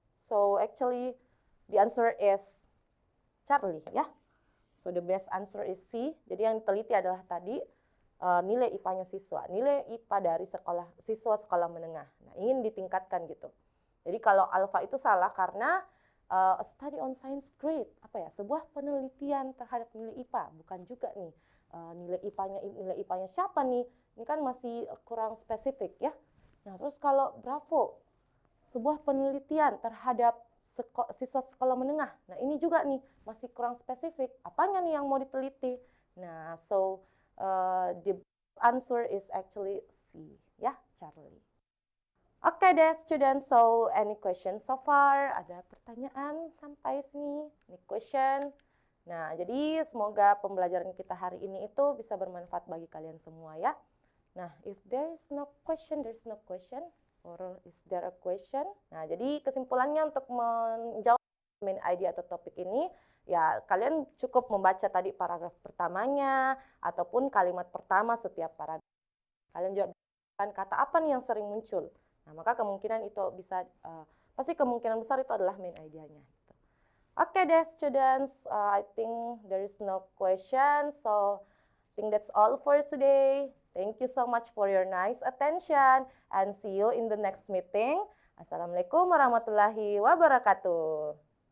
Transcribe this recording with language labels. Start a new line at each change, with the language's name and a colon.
English: So actually the answer is Charlie ya. So the best answer is C.
Indonesian: Jadi yang diteliti adalah tadi nilai IPA-nya siswa, nilai IPA dari siswa sekolah menengah. Nah, ingin ditingkatkan gitu. Jadi kalau alpha itu salah karena
English: a study on science grade,
Indonesian: apa ya, sebuah penelitian terhadap nilai IPA, bukan juga nih nilai IPA-nya siapa nih? Ini kan masih kurang spesifik ya. Nah, terus kalau Bravo, sebuah penelitian terhadap siswa sekolah menengah. Nah, ini juga nih masih kurang spesifik. Apanya nih yang mau diteliti?
English: Nah, so the answer is actually C ya, Charlie.
Indonesian: Oke deh
English: students, so any question so far?
Indonesian: Ada pertanyaan sampai sini?
English: Any question?
Indonesian: Nah, jadi semoga pembelajaran kita hari ini itu bisa bermanfaat bagi kalian semua ya.
English: Nah, if there is no question, there's no question. Or is there a question?
Indonesian: Nah, jadi kesimpulannya untuk menjawab main idea atau topik ini, ya kalian cukup membaca tadi paragraf pertamanya, ataupun kalimat pertama setiap paragraf. Kalian juga bisa kata apa nih yang sering muncul. Nah, maka kemungkinan itu bisa, pasti kemungkinan besar itu adalah main idea-nya. Oke deh
English: students, I think there is no question, so I think that's all for today. Thank you so much for your nice attention and see you in the next meeting.
Arabic: Assalamualaikum warahmatullahi wabarakatuh.